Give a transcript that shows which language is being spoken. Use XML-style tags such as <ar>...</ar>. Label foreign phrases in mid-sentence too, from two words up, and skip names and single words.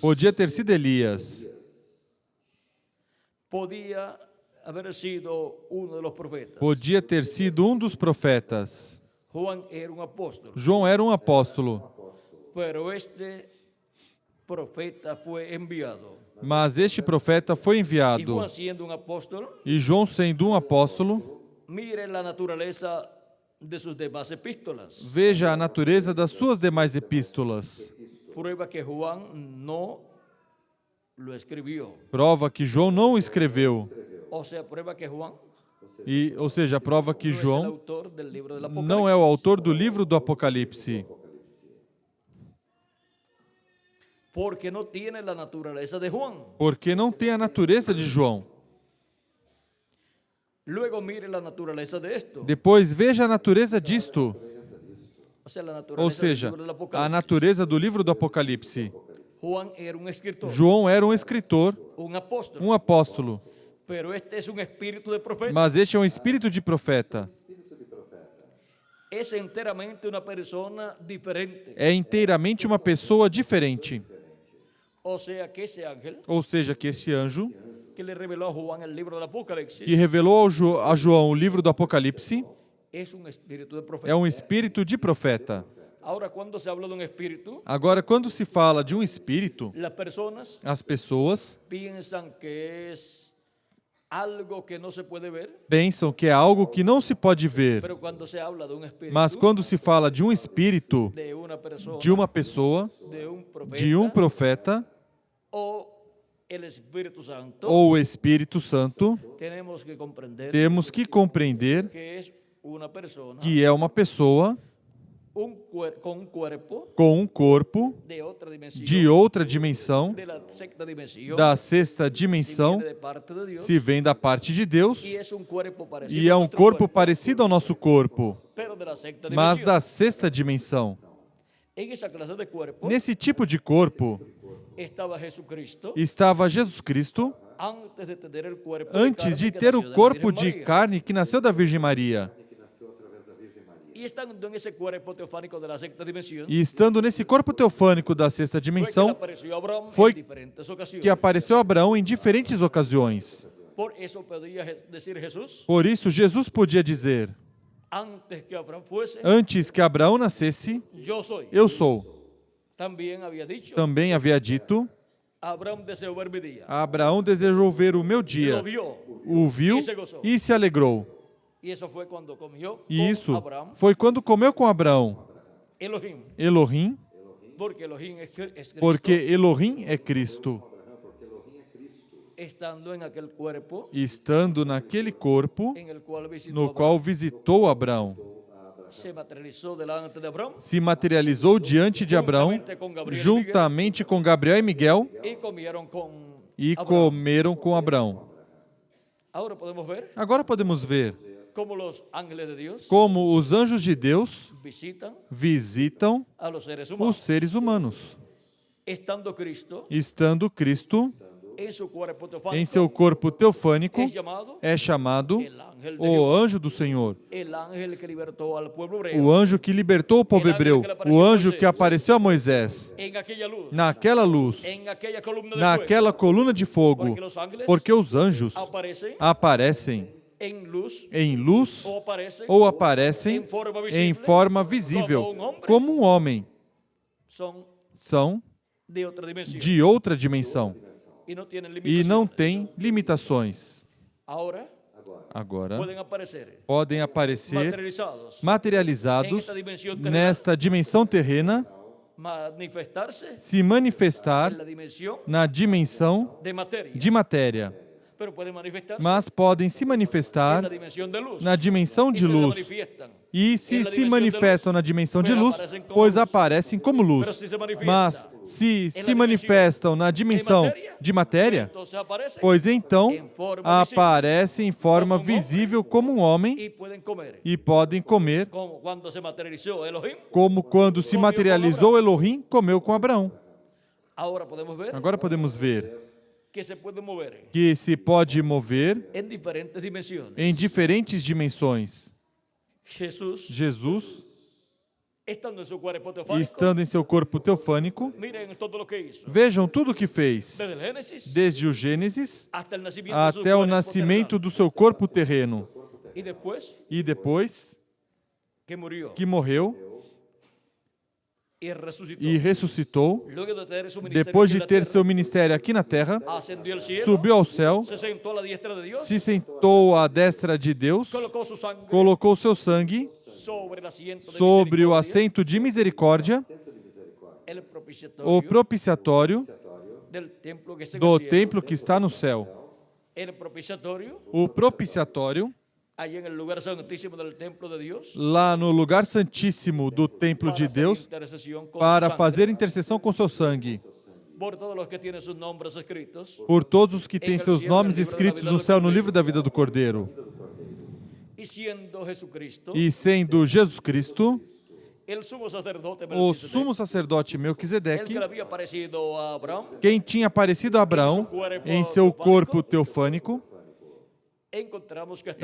<pt>Podia ter sido Elias,</pt> <es>Podía haber sido uno de los profetas.</es> <pt>podia ter sido um dos profetas.</pt> <es>Juan era un apóstol,</es> <pt>João era um apóstolo,</pt> <es>pero este profeta fue enviado.</es> <pt>mas este profeta foi</pt> <es>Y</es> <pt>enviado.</pt> <es>Juan, siendo un apóstol,</es> <pt>E João, sendo um apóstolo,</pt> <es>mire la naturaleza de sus demás epístolas.</es> <pt>veja a natureza das suas demais epístolas.</pt> <es>Prueba que Juan no lo escribió.</es> <pt>Prova que João não o escreveu.</pt> <es>O sea, prueba que Juan</es> <pt>Ou seja, prova que</pt> <es>no es el</es> <pt>João</pt> <es>autor del libro del</es> <pt>não é o</pt> <es>Apocalipsis.</es> <pt>autor do livro do Apocalipse,</pt> <es>Porque no tiene la naturaleza de Juan.</es> <pt>porque não tem a natureza de João.</pt> <es>Luego mire la naturaleza de esto.</es> <pt>Depois veja a natureza disto,</pt> <es>O sea, la</es> <pt>ou</pt> <es>naturaleza del</es> <pt>seja,</pt> <es>libro del</es> <pt>a</pt> <es>Apocalipsis.</es> <pt>natureza do livro do Apocalipse.</pt> <es>Juan era un escritor,</es> <pt>João era um escritor,</pt> <es>un apóstol,</es> <pt>um apóstolo,</pt> <es>pero este es un espíritu de profeta.</es> <pt>mas este é um espírito de profeta.</pt> <es>Es enteramente una persona diferente.</es> <pt>É inteiramente uma pessoa diferente.</pt> <es>O sea, que ese ángel</es> <pt>Ou seja, que este anjo</pt> <es>que le reveló a Juan el libro del Apocalipsis</es> <pt>que revelou a João o livro do Apocalipse</pt> <es>es un espíritu de profeta.</es> <pt>é um espírito de profeta.</pt> <es>Ahora, cuando se habla de un espíritu,</es> <pt>Agora, quando se fala de um espírito,</pt> <es>las personas</es> <pt>as pessoas</pt> <es>piensan que es algo que no se puede ver,</es> <pt>pensam que é algo que não se pode ver.</pt> <es>pero cuando se habla de un espíritu,</es> <pt>Mas quando se fala de um espírito,</pt> <es>de una persona,</es> <pt>de uma pessoa,</pt> <es>de un profeta,</es> <pt>de um profeta</pt> <es>o el Espíritu Santo,</es> <pt>ou o Espírito Santo,</pt> <es>tenemos que comprender</es> <pt>temos que compreender</pt> <es>que es una persona</es> <pt>que é uma pessoa</pt> <es>con un cuerpo</es> <pt>com um corpo</pt> <es>de otra dimensión,</es> <pt>de outra dimensão,</pt> <es>de la sexta dimensión,</es> <pt>da sexta</pt> <es>si</es> <pt>dimensão,</pt> <es>viene de parte de Dios,</es> <pt>se vem da parte de Deus,</pt> <es>y es un cuerpo parecido</es> <pt>e é</pt> <es>a</es> <pt>um</pt> <es>nuestro</es> <pt>corpo</pt> <es>cuerpo,</es> <pt>parecido ao nosso corpo,</pt> <es>pero de la sexta</es> <pt>mas</pt> <es>dimensión.</es> <pt>da sexta dimensão.</pt> <es>En esa clase de cuerpo</es> <pt>Nesse tipo de corpo</pt> <es>estaba Jesucristo</es> <pt>estava Jesus Cristo</pt> <es>antes de tener el cuerpo</es> <pt>antes de</pt> <es>carne que</es> <pt>ter</pt> <es>nació</es> <pt>o</pt> <es>de la</es> <pt>corpo</pt> <es>Virgen</es> <pt>de</pt> <es>María.</es> <pt>carne que nasceu da Virgem Maria.</pt> <es>Y estando en ese cuerpo teofánico de la sexta dimensión,</es> <pt>E estando nesse corpo teofânico da sexta</pt> <es>fue que le</es> <pt>dimensão,</pt> <es>apareció a Abraham</es> <pt>foi</pt> <es>en diferentes ocasiones.</es> <pt>que apareceu a Abraão em diferentes ocasiões.</pt> <es>Por eso podía decir Jesús,</es> <pt>Por isso, Jesus podia dizer,</pt> <es>antes que Abraham fuese,</es> <pt>antes que Abraão nascesse,</pt> <es>yo soy.</es> <pt>eu sou.</pt> <es>También había dicho,</es> <pt>Também havia dito,</pt> <es>Abraham deseó ver mi día.</es> <pt>Abraão desejou ver o meu</pt> <es>Lo</es> <pt>dia,</pt> <es>vio.</es> <pt>o viu e se alegrou.</pt> <es>Y eso fue cuando comió</es> <pt>E</pt> <es>con</es> <pt>isso</pt> <es>Abraham,</es> <pt>foi quando comeu com Abraão.</pt> <es>Elohim,</es> <pt>Elohim,</pt> <es>porque Elohim es Cristo.</es> <pt>porque Elohim é Cristo.</pt> <es>estando en aquel cuerpo</es> <pt>estando naquele corpo</pt> <es>en el cual visitó</es> <pt>no</pt> <es>a Abraham,</es> <pt>qual visitou Abraão,</pt> <es>se materializó delante de Abraham</es> <pt>se materializou diante de Abraão, juntamente com Gabriel e Miguel,</pt> <es>y comieron con</es> <pt>e</pt> <es>Abraham.</es> <pt>comeram com Abraão.</pt> <es>Ahora podemos ver</es> <pt>Agora podemos ver</pt> <es>cómo los ángeles de Dios</es> <pt>como os anjos de Deus</pt> <es>visitan</es> <pt>visitam</pt> <es>a los seres</es> <pt>os</pt> <es>humanos.</es> <pt>seres humanos,</pt> <es>Estando Cristo</es> <pt>estando Cristo</pt> <es>en su cuerpo teofánico,</es> <pt>em seu corpo teofânico,</pt> <es>es llamado</es> <pt>é chamado</pt> <es>el ángel de</es> <pt>o</pt> <es>Jehová,</es> <pt>anjo do Senhor,</pt> <es>el ángel que libertó al pueblo hebreo</es> <pt>o anjo que libertou o povo hebreu, o anjo que apareceu a Moisés</pt> <es>en aquella luz,</es> <pt>naquela luz,</pt> <es>en aquella columna de</es> <pt>naquela coluna de fogo,</pt> <es>fuego, porque los ángeles</es> <pt>porque os anjos</pt> <es>aparecen</es> <pt>aparecem</pt> <es>en luz</es> <pt>em luz</pt> <es>o aparecen</es> <pt>ou aparecem em forma visível, como um homem,</pt> <es>son</es> <pt>são</pt> <es>de otra dimensión</es> <pt>de outra dimensão</pt> <es>y no tienen</es> <pt>e</pt> <es>limitaciones.</es> <pt>não têm limitações.</pt> <es>Ahora</es> <pt>Agora</pt> <es>pueden aparecer</es> <pt>podem aparecer</pt> <es>materializados,</es> <pt>materializados nesta dimensão terrena,</pt> <es>manifestarse</es> <pt>se manifestar</pt> <es>en la dimensión</es> <pt>na dimensão</pt> <es>de materia,</es> <pt>de matéria,</pt> <es>pero pueden manifestarse</es> <pt>mas podem se</pt> <es>en la</es> <pt>manifestar</pt> <es>dimensión de luz.</es> <pt>na dimensão</pt> <es>Y</es> <pt>de</pt> <es>se</es> <pt>luz.</pt> <es>manifiestan.</es> <pt>E se manifestam na dimensão de luz, pois aparecem como luz. Mas se manifestam na dimensão de matéria,</pt> <es>Entonces aparecen</es> <pt>pois então</pt> <es>en forma</es> <pt>aparecem em forma visível como um homem</pt> <es>y pueden comer.</es> <pt>e podem comer,</pt> <es>Como cuando se materializó Elohim.</es> <pt>como quando se materializou Elohim, comeu com Abraão.</pt> <es>Ahora podemos ver</es> <pt>Agora podemos ver</pt> <es>que se puede mover</es> <pt>que se pode mover</pt> <es>en diferentes dimensiones.</es> <pt>em diferentes dimensões.</pt> <es>Jesús,</es> <pt>Jesus,</pt> <es>estando en su cuerpo teofánico,</es> <pt>estando em seu corpo teofânico,</pt> <es>miren todo lo que hizo.</es> <pt>vejam tudo o que fez,</pt> <es>Desde el Génesis</es> <pt>desde o Gênesis</pt> <es>hasta el nacimiento de su</es> <pt>até o</pt> <es>cuerpo</es> <pt>nascimento do seu corpo terreno,</pt> <es>terrenal. Y después</es> <pt>e depois</pt> <es>que murió</es> <pt>que morreu</pt> <es>y resucitó.</es> <pt>e ressuscitou,</pt> <es>Luego de tener su ministerio</es> <pt>depois</pt> <es>aquí en</es> <pt>de</pt> <es>la</es> <pt>ter</pt> <es>tierra,</es> <pt>seu ministério aqui na terra,</pt> <es>ascendió al cielo,</es> <pt>subiu ao céu,</pt> <es>se sentó a la diestra de Dios,</es> <pt>se sentou à destra de Deus,</pt> <es>colocó su sangre</es> <pt>colocou seu sangue</pt> <es>sobre el asiento de</es> <pt>sobre o</pt> <es>misericordia,</es> <pt>assento de misericórdia,</pt> <es>el</es> <pt>o propiciatório</pt> <es>del templo que está en</es> <pt>do</pt> <es>el cielo,</es> <pt>templo que está no céu.</pt> <es>el propiciatorio</es> <pt>O propiciatório,</pt> <es>allá en el lugar santísimo del templo de Dios,</es> <pt>lá no lugar santíssimo do templo de</pt> <es>para hacer</es> <pt>Deus,</pt> <es>intercesión con</es> <pt>para</pt> <es>su sangre</es> <pt>fazer intercessão com seu sangue,</pt> <es>por todos los que tienen sus nombres escritos,</es> <pt>por todos os que têm seus nomes escritos no céu no livro da vida do Cordeiro.</pt> <es>y siendo Jesucristo</es> <pt>E sendo Jesus Cristo,</pt> <es>el sumo sacerdote</es> <pt>o</pt> <es>Melquisedec,</es> <pt>sumo sacerdote</pt> <es>el</es> <pt>Melquisedeque,</pt> <es>que le había parecido a Abraham,</es> <pt>quem tinha aparecido a Abraão em seu corpo teofânico,</pt> <es>encontramos que, estaba</es>